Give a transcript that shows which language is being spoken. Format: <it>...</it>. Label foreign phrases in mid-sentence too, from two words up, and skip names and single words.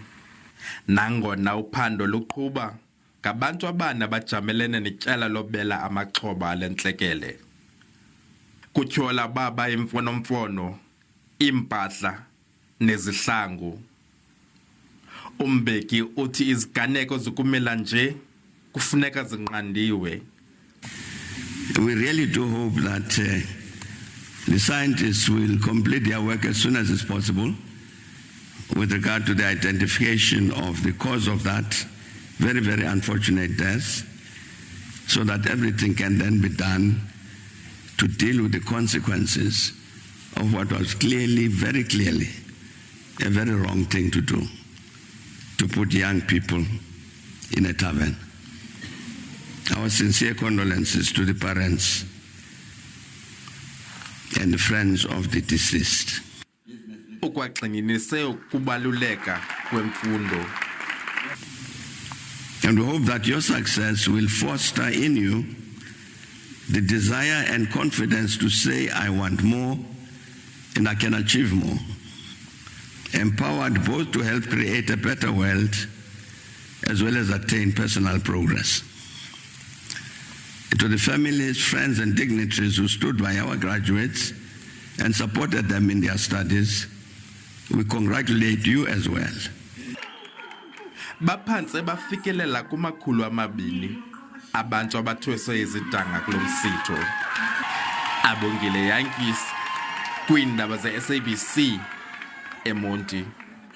<xh>Nangona uphando luqhuba ngabantu abane abajamelene netyala lobela amaxhoba ale ntlekele. Kutyhola baba imfonomfono, impahla nezihlangu. UMbeki uthi iziganeko zokumela nje kufuneka zinqandiwe.</xh> <en>We really do hope that the scientists will complete their work as soon as is possible with regard to the identification of the cause of that very, very unfortunate death, so that everything can then be done to deal with the consequences of what was very clearly, a very wrong thing to do, to put young people in a tavern. Our sincere condolences to the parents and the friends of the deceased.</en> <xh>Ukwagxininise ukubaluleka kwemfundo.</xh> <en>And we hope that your success will foster in you the desire and confidence to say, I want more and I can achieve more. Empowered both to help create a better world as well as attain personal progress. To the families, friends, and dignitaries who stood by our graduates and supported them in their studies, we congratulate you as well.</en> <xh>Baphantse bafikelela kumakhulu amabini abantu abathweswe izidanga kulo msitho. Abongile Yankees kwiindaba ze SABC eMonti.</xh>